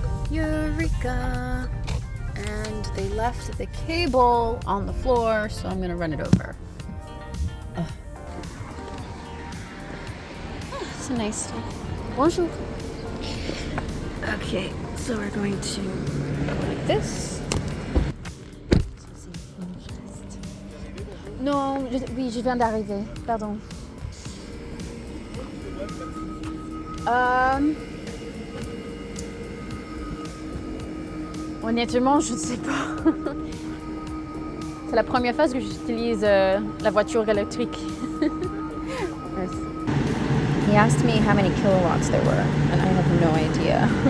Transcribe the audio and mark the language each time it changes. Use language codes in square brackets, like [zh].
[en] Eureka! And they left the cable on the floor, so I'm gonna run it over. It's a nice day. [fr] Bonjour. [en] Okay, so we're going to go like this. [fr] Non, oui, je viens d'arriver. Pardon. Honnêtement, je ne sais pas. C'est la première fois que j'utilise la voiture électrique. [en] Yes. He asked me how many kilowatts there were, and I have no idea.